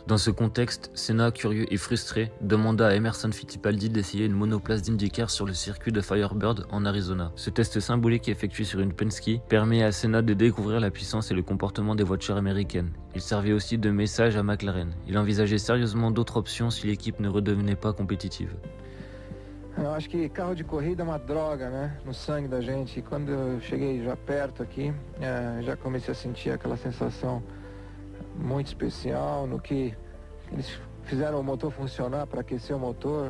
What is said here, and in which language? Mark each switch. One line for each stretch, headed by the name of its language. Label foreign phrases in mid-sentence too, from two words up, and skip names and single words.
French: Dans ce contexte, Senna, curieux et frustré, demanda à Emerson Fittipaldi d'essayer une monoplace d'IndyCar sur le circuit de Firebird en Arizona. Ce test symbolique effectué sur une Penske permet à Senna de découvrir la puissance et le comportement des voitures américaines. Il servait aussi de message à McLaren. Il envisageait sérieusement d'autres options si l'équipe ne redevenait pas compétitive.
Portuguese: Eu acho que carro de corrida é uma droga, né? No sangue da gente. E quando eu cheguei já perto aqui, já comecei a sentir aquela sensação muito especial no que eles fizeram o motor funcionar para aquecer o motor.